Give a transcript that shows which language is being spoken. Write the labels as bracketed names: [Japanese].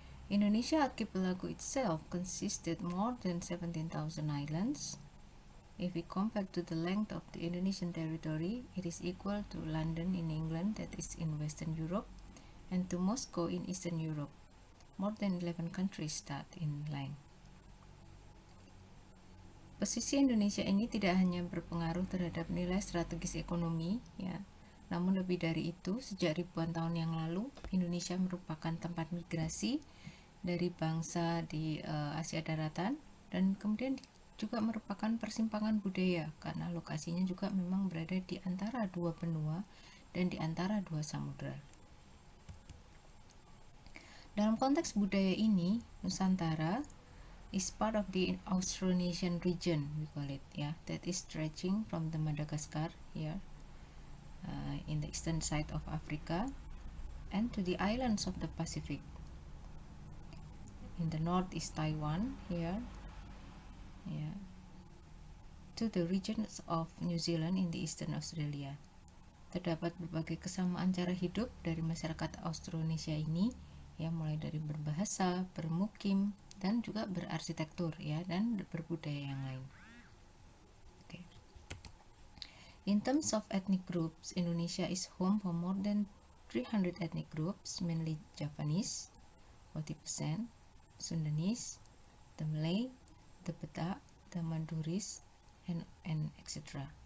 [English] Indonesia archipelago itself consisted more than 17,000 islands. If we compare to the length of the Indonesian territory, it is equal to London in England, that is in Western Europe, and to Moscow in Eastern Europe. More than 11 countries that in length. [Indonesian] Posisi Indonesia ini tidak hanya berpengaruh terhadap nilai strategis ekonomi, namun lebih dari itu, sejak ribuan tahun yang lalu, Indonesia merupakan tempat migrasi dari bangsa di Asia Daratan, dan kemudian juga merupakan persimpangan budaya, karena lokasinya juga memang berada di antara dua benua dan di antara dua samudra. Dalam konteks budaya ini, [English] Nusantara is part of the Austronesian region, we call it, that is stretching from the Madagascar here in the eastern side of Africa and to the islands of the Pacific. In the north is Taiwan here, to the regions of New Zealand in the eastern Australia. [Indonesian] Terdapat berbagai kesamaan cara hidup dari masyarakat Austronesia ini, mulai dari berbahasa, bermukim, dan juga berarsitektur, dan berbudaya yang lain. [English] Okay. In terms of ethnic groups, Indonesia is home for more than 300 ethnic groups, mainly Javanese, 40%, Sundanese, the Malay, the Batak, the Maduris, and etc.